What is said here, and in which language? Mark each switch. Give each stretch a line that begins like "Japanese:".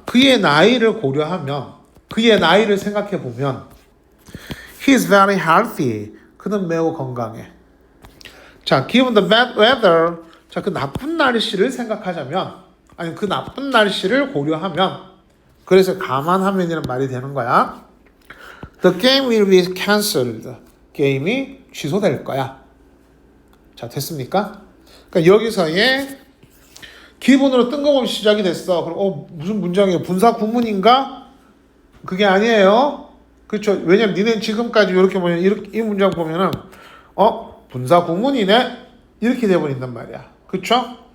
Korean: 그의 나이를 고려하면, 그의 나이를 생각해 보면,
English: he's very healthy.
Korean: 그는 매우 건강해. 자,
English: given the bad weather.
Korean: 자, 그 나쁜 날씨를 생각하자면, 아니, 그 나쁜 날씨를 고려하면, 그래서 감안하면이라는 말이 되는 거야.
English: The game will be cancelled.
Korean: 게임이 취소될 거야. 자, 됐습니까? 그러니까 여기서의 기본으로 뜬금없이 시작이 됐어. 그럼 무슨 문장이에요? 분사 구문인가? 그게 아니에요. 그렇죠? 왜냐면 니네 지금까지 이렇게 보면 이 문장 보면은 분사 구문이네 이렇게 돼버린단 말이야. 그렇죠?